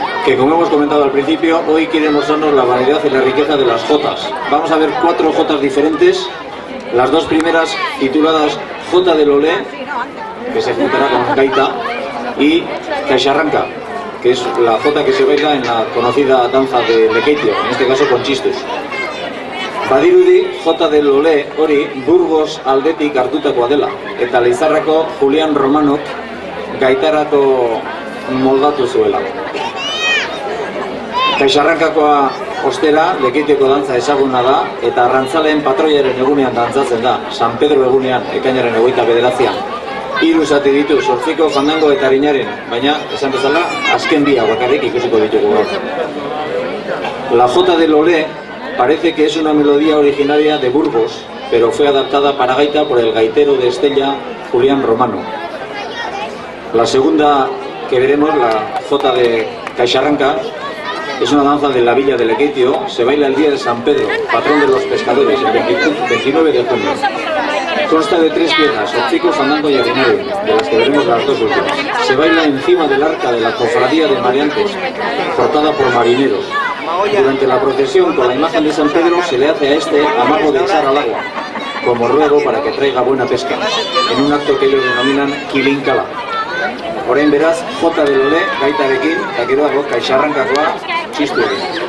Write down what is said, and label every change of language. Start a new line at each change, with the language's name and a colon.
Spanish: que, como hemos comentado al principio, hoy quiere mostrarnos la variedad y la riqueza de las jotas. Vamos a ver 4 jotas diferentes, las 2 primeras tituladas Jota del Olé, que se juntará con gaita, y Caixarranca, que es la jota que se baila en la conocida danza de Lekeitio, en este caso con txistuz.
Basque: Badirudi, Jota del Olé hori Burgos aldetik hartutakoa dela, eta Leizarrako Julian Romanok gaitarako moldatu zuela. Caixarrankakoa ostera, Lekeitioko dantza ezaguna da, eta arrantzaleen patroiaren egunean dantzatzen da, San Pedro egunean, ekainaren 29an. 3 zati ditu, 8ko fandango eta harinaren, baina, esan bezala, azken bia bakarrik ikusiko ditugu gaur.
Spanish: La Jota del Olé parece que es una melodía originaria de Burgos, pero fue adaptada para gaita por el gaitero de Estella, Julián Romano. La segunda que veremos, la Jota de Caixarranca, es una danza de la villa de Lekeitio, se baila el día de San Pedro, patrón de los pescadores, el 29 de junio. Consta de 3 piezas, 8ko, fandango y harinero, de las que veremos las 2 últimas. Se baila encima del arca de la cofradía de Mariantes, portada por marineros. Durante la procesión con la imagen de San Pedro se le hace a este amago de echar al agua, como ruego para que traiga buena pesca, en un acto que ellos denominan Kilinkala.
Basque: Orain beraz, Jota del Olé gaitarekin, eta gero dago Caixarrankakoa txistu egin.